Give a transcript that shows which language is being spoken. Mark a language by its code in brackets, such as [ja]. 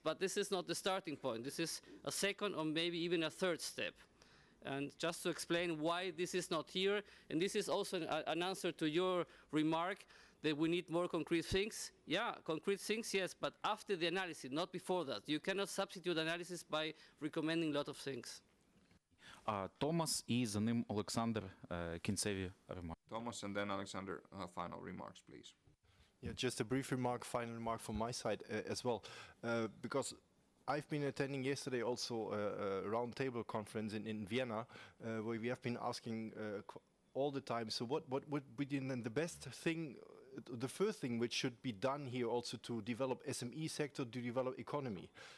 [en] But this is not the starting point. This is a second or maybe even a third step. And just to explain why this is not here, and this is also an answer to your remark that we need more concrete things. Yeah, concrete things, yes, but after the analysis, not before that. You cannot substitute analysis by recommending a lot of things. [uk] Томас і за ним Олександр, кінцеві ремарки. [en] Thomas and then Alexander, final remarks, please. Yeah, just a brief remark, final remark from my side as well, because I've been attending yesterday also a roundtable conference in Vienna, where we have been asking all the time, so what would be then the best thing, the first thing which should be done here also to develop SME sector, to develop economy?